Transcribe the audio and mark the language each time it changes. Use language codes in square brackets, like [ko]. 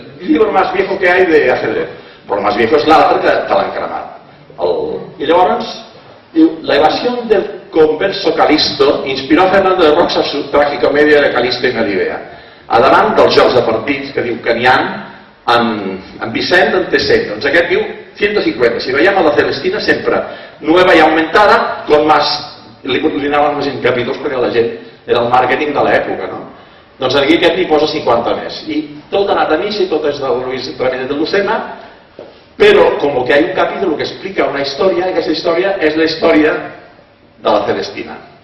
[es] El libro más viejo que hay de ajedrez. [ca] Però el més viejo és l'altre que l'han cremat. I llavors, diu, [es] la evasión del converso Calisto inspiró a Fernando de Roxa su tragicomedia de Calisto y Melibea. [ca] Davant dels jocs de partits que diu que n'hi ha en Vicent en té 100. Doncs aquest diu 150. Si veiem a la Celestina sempre [es] nueva y aumentada, con más, [ca] li anaven més en capítols perquè la gent era el màrqueting de l'època, no? Doncs aquí aquest n'hi posa 50 més. I tot ha anat a missa i tot és de Luis Ramírez de Lucena. [es] Pero como que hay un capítulo que explica una historia, y que esa historia es la historia de la Celestina.